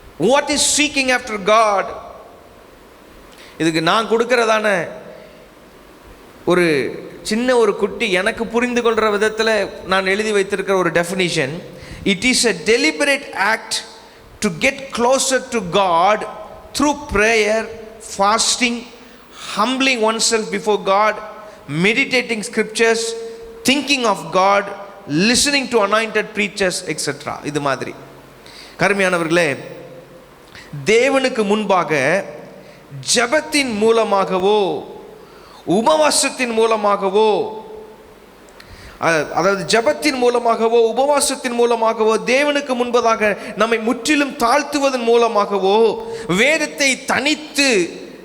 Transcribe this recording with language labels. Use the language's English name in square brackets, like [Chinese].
[English] What is seeking after God? [Tamil] இதுக்கு நான் கொடுக்கிறதான ஒரு சின்ன ஒரு குட்டி எனக்கு புரிந்து கொள்கிற விதத்தில் நான் எழுதி வைத்திருக்கிற ஒரு definition. [English] It is a deliberate act to get closer to God through prayer, fasting, humbling oneself before God, meditating scriptures, thinking of God, listening to anointed preachers, etc. [Tamil] இது மாதிரி. கருமையானவர்களே, தேவனுக்கு முன்பாக ஜெபத்தின் மூலமாகவோ உபவாசத்தின் மூலமாகவோ, அதாவது ஜெபத்தின் மூலமாகவோ உபவாசத்தின் மூலமாகவோ, தேவனுக்கு முன்பதாக நம்மை முற்றிலும் தாழ்த்துவதன் மூலமாகவோ, வேதத்தை தனித்து